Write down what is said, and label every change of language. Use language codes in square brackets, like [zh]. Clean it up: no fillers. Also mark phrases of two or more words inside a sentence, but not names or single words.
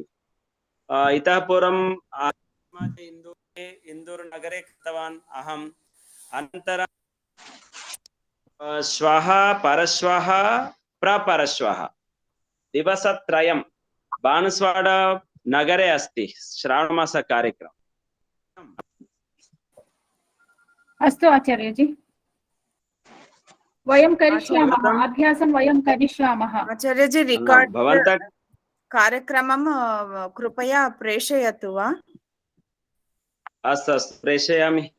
[sa] ఇతః పూర్వం ఇందూర్ నగరే కృతవాన్ అహం. అనంతరం శ్వః పరశ్వః ప్రపరశ్వః దివసత్రయం బాన్స్వాడ నగరే అస్తి శ్రావణమాస కార్యక్రమం. अस्तु आचार्यजी, वयं करिष्यामः, अभ्यासं वयं करिष्यामः. आचार्यजी, रिकार्ड कार्यक्रमं कृपया प्रेषयतु वा? अस्तु अस्तु, प्रेषयामि.